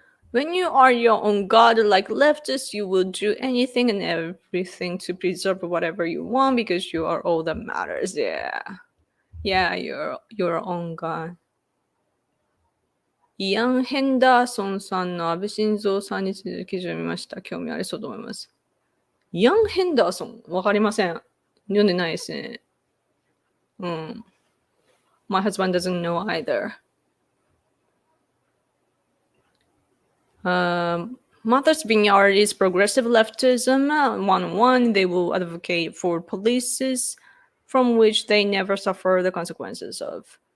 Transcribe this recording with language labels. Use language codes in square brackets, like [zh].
[en] When you are your own god, like leftists, you will do anything and everything to preserve whatever you want because you are all that matters. Yeah. Yeah, you're your own god. [ja] イアン・ヘンダーソンさんの安倍晋三さんについて記事を見ました。興味ありそうと思います。イアン・ヘンダーソンわかりません。読んでないですね。 [en] My husband doesn't know either. Martha's Vineyard is progressive leftism. One, they will advocate for policies from which they never suffer the consequences of.